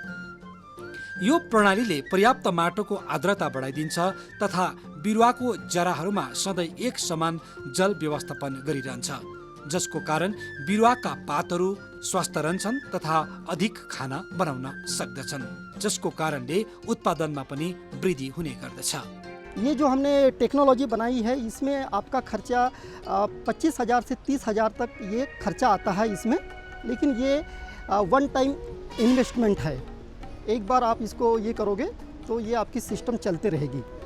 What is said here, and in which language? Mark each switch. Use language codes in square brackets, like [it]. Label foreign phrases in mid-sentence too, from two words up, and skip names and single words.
[ne] यो प्रणालीले पर्याप्त माटोको आर्द्रता बढाइदिन्छ तथा बिरुवाको जराहरूमा सधैँ एक समान जल व्यवस्थापन गरिरहन्छ, जसको कारण बिरुवाका पातहरू स्वस्थ रहन्छन् तथा अधिक खाना बनाउन सक्दछन्, जसको कारणले उत्पादनमा पनि वृद्धि हुने गर्दछ। [hi] ये जो हमने टेक्नोलॉजी बनाई है इसमें आपका खर्चा 25,000 से 30,000 तक ये खर्चा आता है इसमें, लेकिन ये [en] one time investment [hi] है। एक बार आप इसको ये करोगे तो ये आपकी सिस्टम चलते रहेगी।